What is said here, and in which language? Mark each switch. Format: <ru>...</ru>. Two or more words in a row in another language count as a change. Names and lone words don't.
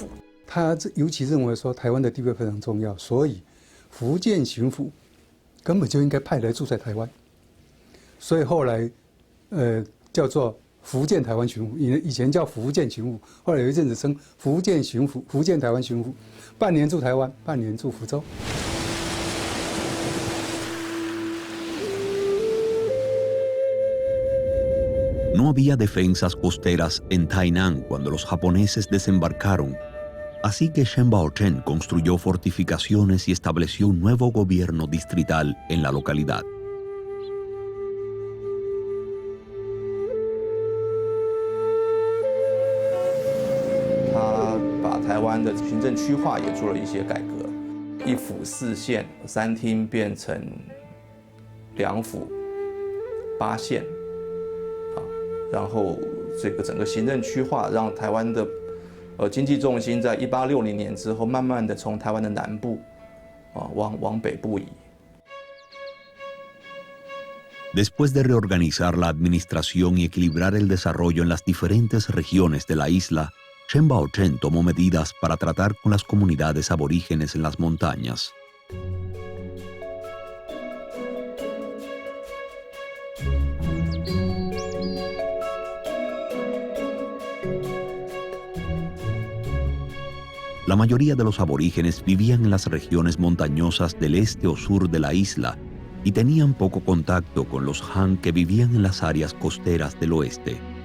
<zh>他尤其认为说台湾的地位非常重要，所以福建巡抚根本就应该派来住在台湾，所以后来叫做福建台湾巡抚，以前叫福建巡抚，后来有一阵子称福建巡抚、福建台湾巡抚，半年住台湾，半年住福州。</zh> <es>No había defensas costeras en Tainan cuando los japoneses desembarcaron, así que Shen Baochen construyó fortificaciones y estableció un nuevo gobierno distrital en la localidad.</es> <zh>他把台湾的行政区划也做了一些改革，一府4县，3厅变成2府8县，然后这个整个行政区划让台湾的经济重心在1860年之后，慢慢的从台湾的南部往北部移。</zh> <es>Después de reorganizar la administración y equilibrar el desarrollo en las diferentes regiones de la isla, Shen Baochen tomó medidas para tratar con las comunidades aborígenes en las montañas. La mayoría de los aborígenes vivían en las regiones montañosas del este o sur de la isla y tenían poco contacto con los Han que vivían en las áreas costeras del oeste.</es>